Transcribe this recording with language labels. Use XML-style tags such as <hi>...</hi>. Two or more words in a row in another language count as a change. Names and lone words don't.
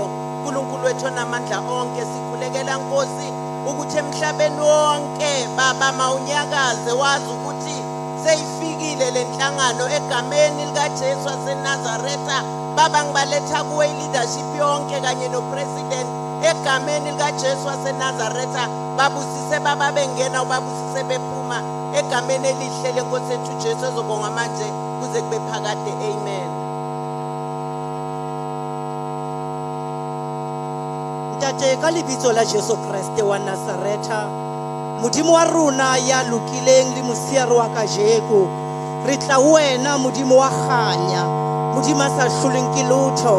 <zu>uNkulunkulu wethu onamandla onke, sikhulekela Nkosi ukuthi emhlabeni wonke baba mawunyakaze wazi ukuthi seyifikile lenhlangano egameni lika Jesu waseNazaretha. Baba ngibaletha kuwe leadership yonke kanye no president egameni lika Jesu waseNazaretha. Babusise baba bengena, ubabusise bephuma egameni elihle lenkosi ethu Jesu ezobonga manje kuze kube phakade. Amen.</zu> <st>Ntate ka lebitso la Jesu Kriste wa Nazaretha, modimo wa rona ya lokileng le mosiare wa kajeko, re tla wena modimo wa kganya, modimo a sa hloleng ke lotho.</st>